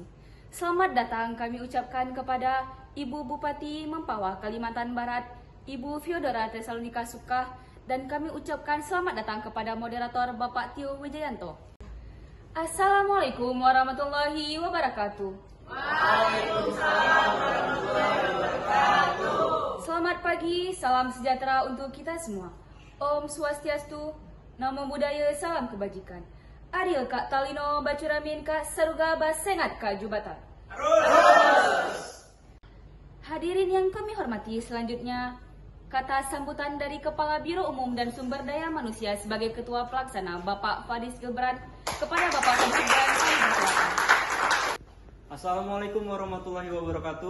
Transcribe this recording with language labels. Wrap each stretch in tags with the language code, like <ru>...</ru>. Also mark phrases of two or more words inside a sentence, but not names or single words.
<id>Selamat datang kami ucapkan kepada Ibu Bupati Mempawah, Kalimantan Barat, Ibu Fyodora Tesalonika Sukah, dan kami ucapkan selamat datang kepada moderator Bapak Tio Wijayanto.</id> <ar>السلام عليكم ورحمة الله وبركاته. وعليكم السلام ورحمة الله وبركاته.</ar> <id>Selamat pagi, salam sejahtera untuk kita semua.</id> <sa>Om Swastiastu,</sa> <pi>Namo Buddhaya,</pi> <id>salam kebajikan.</id> <knx>Ariel Kak Talino, Bacuramin Kak Saruga Basengat Kak Jubatan.</knx> <id>Hadirin yang kami hormati, selanjutnya kata sambutan dari Kepala Biro Umum dan Sumber Daya Manusia sebagai Ketua Pelaksana Bapak Fadis Gilbran kepada Bapak Fadis Gilbran.</id> <ar>السلام عليكم ورحمة الله وبركاته.</ar>